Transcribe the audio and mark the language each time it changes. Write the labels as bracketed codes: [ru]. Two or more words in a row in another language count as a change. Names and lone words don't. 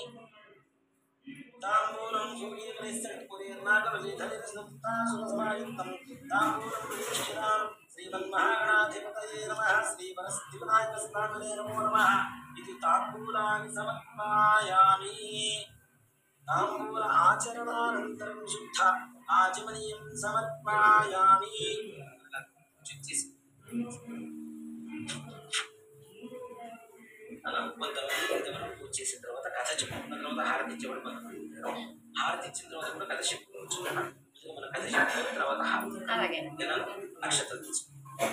[sa] ताम्बूलं सूर्यपरिसरपुरेर्नागवलिधनिर्सुप्तासुरसमायुक्तं ताम्बूलं प्रतिष्ठितां श्रीमन्महागणाधिपतये नमः श्रीवरसिद्धिविनायकस्वामिने नमो नमः इति ताम्बूलानि समर्पयामि ताम्बूल आचरणानन्तरं शुद्ध आचमनीं समर्पयामि [te] అలా కొంతమంది పూజ చేసిన తర్వాత కథ చెప్పుకున్న తర్వాత హారతి ఇచ్చేవాడు. హారతి ఇచ్చిన తర్వాత కూడా కథ చెప్పుకోవచ్చు. మన కథ చెప్పుకున్న తర్వాత హారతి నక్షత్రం తీసుకుంటాం.